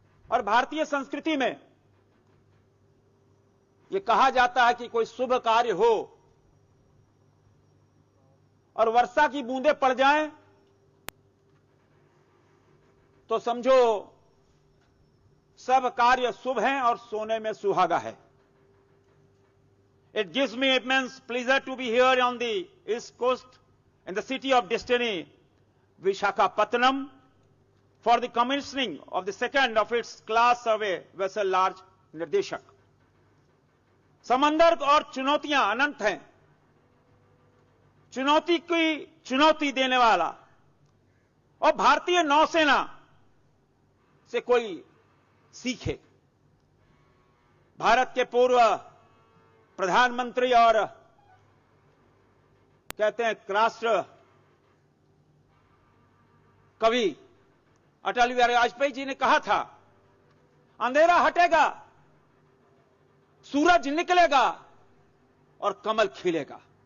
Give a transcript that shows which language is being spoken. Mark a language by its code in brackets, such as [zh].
[hi] और भारतीय संस्कृति में यह कहा जाता है कि कोई शुभ कार्य हो और वर्षा की बूंदें पड़ जाएं तो समझो सब कार्य शुभ हैं और सोने में सुहागा है। [en] It gives me immense pleasure to be here on the East Coast in the city of destiny, Visakhapatnam, for the commissioning of the second of its class survey vessel large Nirdeshak. [hi] समंदर और चुनौतियां अनंत हैं, चुनौती की चुनौती देने वाला, और भारतीय नौसेना से कोई सीखे। भारत के पूर्व प्रधानमंत्री और कहते हैं राष्ट्र कवि अटल बिहारी वाजपेयी जी ने कहा था, अंधेरा हटेगा, सूरज निकलेगा और कमल खिलेगा।